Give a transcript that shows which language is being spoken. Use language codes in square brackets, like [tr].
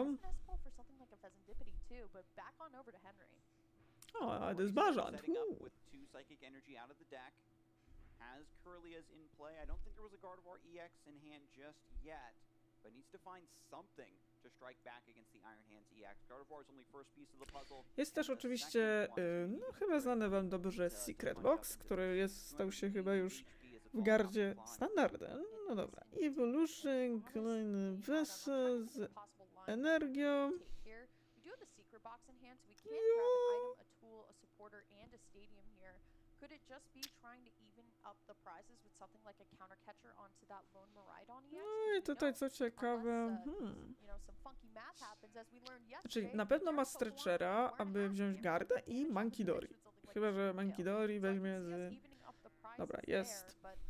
[en] doesn't have to pull for something like a Pheasantipity too, but back on over to Henry. [pl] O, ale to jest bażant. [en] Setting up with 2 Psychic Energy out of the deck. Has Curlia's in play. I don't think there was a Gardevoir EX in hand just yet, but needs to find something to strike back against the Iron Hands EX. Gardevoir is only first piece of the puzzle. [pl] Jest też oczywiście, no chyba znany wam dobrze Secret Box, który stał się chyba już w gardzie standardem. No dobra, Evolution, kolejny Wessel z energią. [en] We do have the secret box in hand, so we can grab an item, a tool, a supporter, and a stadium here. Could it just be trying to even up the prizes with something like a counter catcher onto that lone Miraidon EX? [pl] No i tutaj co ciekawe, [en] You know, some funky math happens as we learned yesterday. [pl] Czyli na pewno ma Stretchera, aby wziąć gardę i Monkey Dory. Chyba, że Monkey Dory weźmie z... Dobra, jest.